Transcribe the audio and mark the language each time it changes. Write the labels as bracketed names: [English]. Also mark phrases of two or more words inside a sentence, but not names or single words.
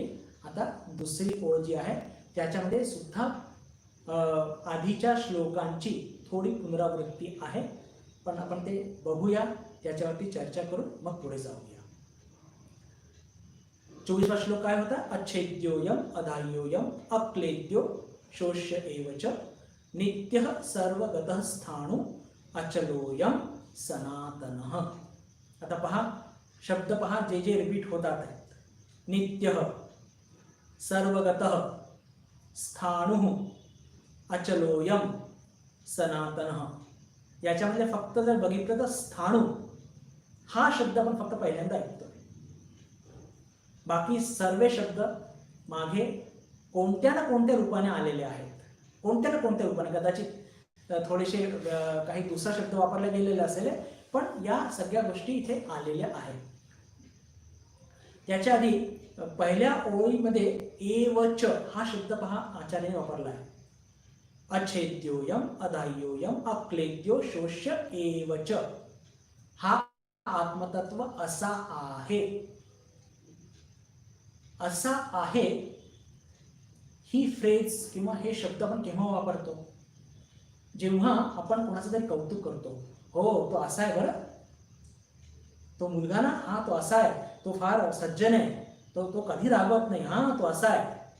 [Marathi] आता दुसरी ओळ जी आहे त्याच्यामध्ये सुद्धा आधीच्या श्लोकांची थोडी पुनरावृत्ती आहे, पण आपण ते बघूया, त्याच्यावरती चर्चा करून मग पुढे जाऊया. 24वा श्लोक काय होता? [Sanskrit] अच्छेद्योयम अधाह्योयम अक्लेद्यो शोष्य एवच नित्यः सर्वगतः स्थाणु अचलोयम सनातनः. [Marathi] आता पहा शब्द, पहा जे जे रिपीट होतात आहेत. [Sanskrit] नित्यः, सर्वगतः, स्थाणुः, अचलोयम, सनातनः. [Marathi] याच्यामध्ये फक्त जर बघितलं तर स्थाणु हा शब्द आपण फक्त पहिल्यांदा ऐकतो. बाकी सर्व शब्द मागे कोणत्या ना कोणत्या रूपाने आलेले आहेत. कोणत्या ना कोणत्या रूपाने, कदाचित थोडेसे काही दुसरा शब्द वापरला गेलेला असेल, पण या सगळ्या गोष्टी इथे आलेल्या आहेत. त्याच्या आधी पहिल्या ओळीमध्ये एवच हा शब्द पहा आचार्याने वापरला आहे. [Sanskrit] अच्छेद्योयम अधाह्योयम अक्लेद्यो शोष्य एवच. [Marathi] हा आत्मतत्व असा आहे. असा आहे ही फ्रेज किंवा हे शब्द आपण केव्हा वापरतो? जेव्हा आपण कोणाचं तरी कौतुक करतो. हो, तो असा आहे बरं, तो मुलगा ना, हा तो असा आहे, तो फार सज्जन आहे, तो कधी रागवत नाही, हा तो असा आहे.